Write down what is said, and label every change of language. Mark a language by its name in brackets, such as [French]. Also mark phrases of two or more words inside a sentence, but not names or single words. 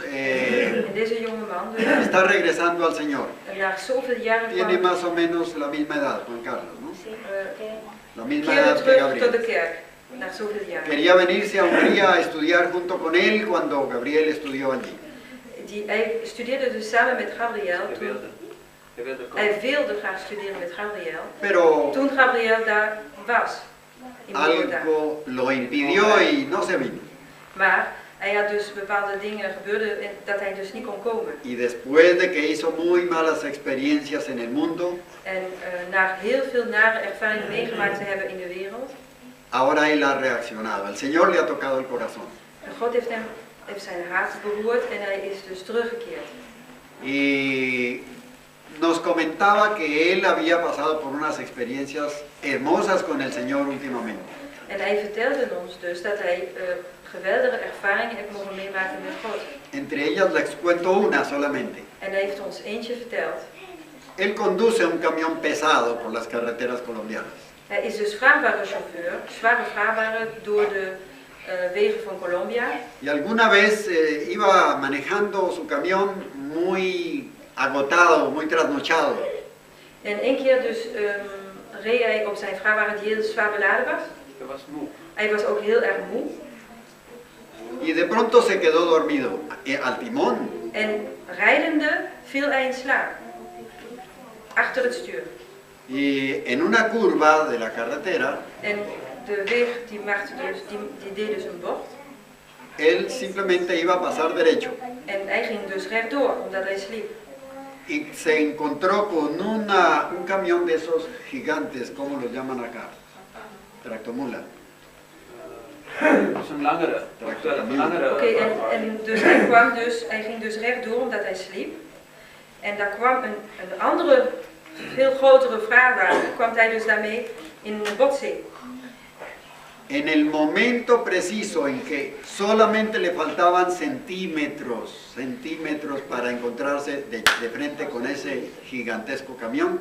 [Dutch] En deze jonge man, dus, [Spanish] está regresando al Señor. [Dutch] na zoveel jaren [Spanish] Tiene [Dutch] kwam [Spanish] más o menos la misma edad, Juan Carlos, ¿no? La misma [Dutch] keerde [Spanish] edad que [Dutch] terug tot de [Spanish] Gabriel. [Dutch] kerk, na zoveel jaren. [Spanish] Quería venirse a Hungría a estudiar junto con él cuando Gabriel estudió allí. [Dutch] Hij studeerde dus samen met Gabriel. Hij wilde graag studeren met Gabriel. [Spanish] Pero [Dutch] Toen Gabriel daar was, in Bogotá. [Spanish] algo lo impidió y no se vino. [Dutch] Maar hij had dus bepaalde dingen gebeurd dat hij dus niet kon komen. [Spanish] Y después de que hizo muy malas experiencias en el mundo, [Dutch] En na heel veel nare ervaringen meegemaakt te hebben in de wereld, [Spanish] ahora él ha reaccionado. El Señor le ha tocado el corazón. [Dutch] en God heeft zijn hart beroerd en hij is dus teruggekeerd. [Spanish] Y nos comentaba que él había pasado por unas experiencias hermosas con el Señor últimamente. [Dutch] En hij vertelde ons dus dat hij geweldige ervaringen heeft mogen meemaken met God. [Spanish] Entre ellas les cuento una solamente. [Dutch] En hij heeft ons eentje verteld. [Spanish] Él conduce un camión pesado por las carreteras colombianas. [Dutch] Hij is dus vrachtwagenchauffeur, zware vrachtwagen door de wegen van Colombia. [Spanish] Y alguna vez iba manejando su camión muy agotado, muy trasnochado. [Dutch] En één keer dus reed hij op zijn vrachtwagen die heel zwaar beladen was. Hij was ook heel erg moe. [Spanish] Y de pronto se quedó dormido al timón. [Dutch] En rijdende viel hij in slaap. Achter het stuur. [Spanish] Y en una curva de la carretera, [Dutch] En de weg die maakte dus, die deed dus een bocht. [Spanish] él simplemente iba a pasar derecho. [Dutch] En hij ging dus rechtdoor, omdat hij sliep. [Spanish] Y se encontró con un camión de esos gigantes, ¿cómo los llaman acá? Tractomula. [Dutch] Dat is een langere. Oké, en dus hij ging dus rechtdoor omdat hij sliep. En daar kwam een andere, veel grotere vrachtwagen, kwam hij dus daarmee in een botsing. [Spanish] En el momento preciso en que solamente le faltaban centímetros para encontrarse de frente con ese gigantesco camión,